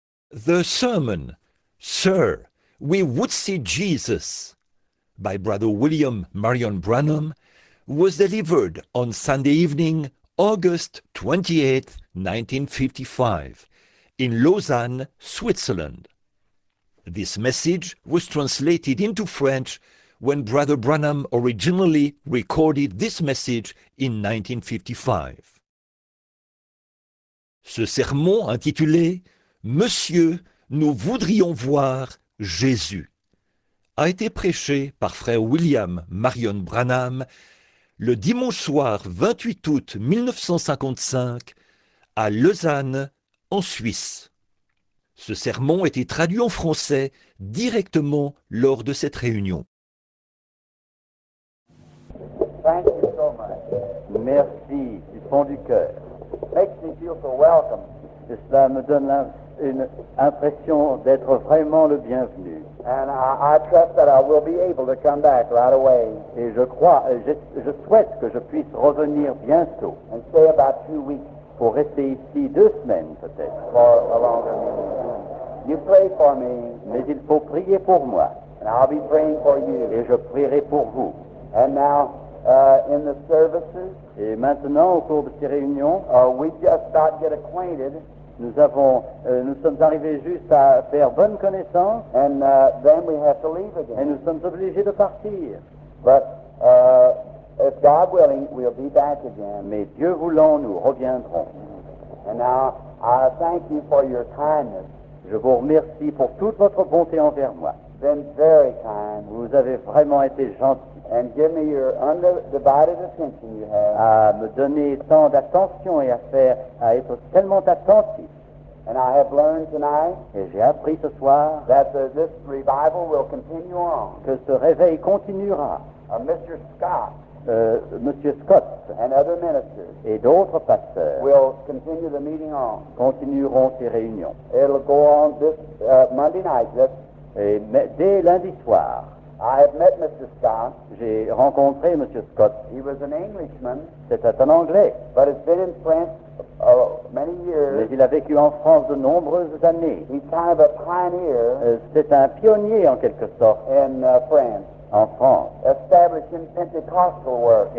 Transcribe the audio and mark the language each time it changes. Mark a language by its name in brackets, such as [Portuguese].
[English] The sermon, Sir, We Would See Jesus, by Brother William Marion Branham, was delivered on Sunday evening, August 28, 1955, in Lausanne, Switzerland. This message was translated into French when Brother Branham originally recorded this message in 1955. [French] Ce sermon intitulé « Monsieur, nous voudrions voir Jésus » a été prêché par frère William Marion Branham le dimanche soir 28 août 1955 à Lausanne, en Suisse. Ce sermon a été traduit en français directement lors de cette réunion. [English] Thank you so much. [French] Merci du fond du cœur. [English] Makes me feel so welcome. [French] Et cela me donne une impression d'être vraiment le bienvenu. [English] And I trust that I will be able to come back right away. [French] Et je crois, je souhaite que je puisse revenir bientôt. [English] And stay about 2 weeks. [French] Pour rester ici 2 semaines peut-être. [English] For a longer meeting. You pray for me. [French] Mais il faut prier pour moi. [English] And I'll be praying for you. [French] Et je prierai pour vous. [English] And now, in the services, [French] et maintenant au cours de ces réunions, [English] we just about get acquainted. [French] Nous sommes arrivés juste à faire bonne connaissance, [English] and then we have to leave again. [French] Et nous sommes obligés de partir. [English] But if God willing, we'll be back again. [French] Mais Dieu voulant, nous reviendrons. [English] And now I thank you for your kindness. [French] Je vous remercie pour toute votre bonté envers moi. [English] Been very kind. [French] Vous avez vraiment été gentil. [English] And give me your undivided attention you have. [French] À me donner tant d'attention et à être tellement attentif. [English] And I have learned tonight. [French] Et j'ai appris ce soir. [English] That this revival will continue on. [French] Que ce réveil continuera. Mr. Scott. Monsieur Scott. [English] And other ministers. [French] Et d'autres pasteurs. [English] Will continue the meeting on. [French] Continueront ces réunions. [English] It'll go on this Monday night. [French] Et dès lundi soir. [English] I have met Mr. Scott. [French] J'ai rencontré M. Scott. [English] He was an Englishman. [French] C'était un Anglais. [English] But has been in France many years. [French] Mais il a vécu en France de nombreuses années. [English] He's kind of a pioneer. [French] C'est un pionnier en quelque sorte. [English] In France. [French] En France. [English] Establishing Pentecostal work.